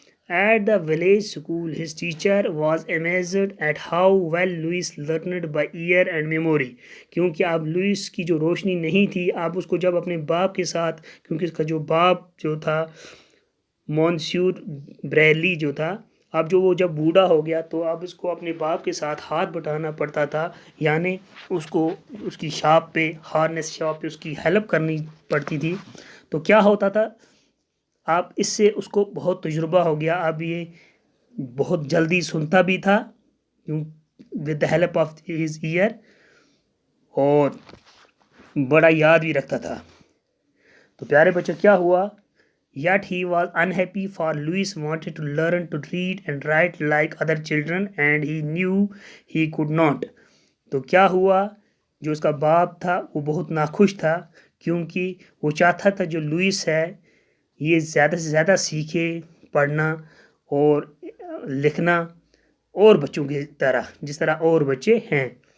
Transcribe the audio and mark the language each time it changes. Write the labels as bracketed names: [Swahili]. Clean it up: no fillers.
[English] at the village school his teacher was amazed at how well Louis learned by ear and memory, [Urdu] کیونکہ اب Louis کی جو روشنی نہیں تھی، اب اس کو جب اپنے باپ کے ساتھ، کیونکہ اس کا جو باپ جو تھا مونسیور بریلی جو تھا، اب جو وہ جب بوڑھا ہو گیا تو اب اس کو اپنے باپ کے ساتھ ہاتھ بٹانا پڑتا تھا، یعنی اس کو اس کی شاپ پہ، ہارنس شاپ پہ اس کی ہیلپ کرنی پڑتی تھی. تو کیا ہوتا تھا؟ اب اس سے اس کو بہت تجربہ ہو گیا، اب یہ بہت جلدی سنتا بھی تھا [English] with the help of his ear, [Urdu] اور بڑا یاد بھی رکھتا تھا. تو پیارے بچوں، کیا ہوا؟ [English] Yet he was unhappy, for Louis wanted to learn to read and write like other children and he knew he could not. [Urdu] تو کیا ہوا؟ جو اس کا باپ تھا وہ بہت ناخوش تھا، کیونکہ وہ چاہتا تھا جو لوئس ہے یہ زیادہ سے زیادہ سیکھے پڑھنا اور لکھنا، اور بچوں کی طرح، جس طرح اور بچے ہیں.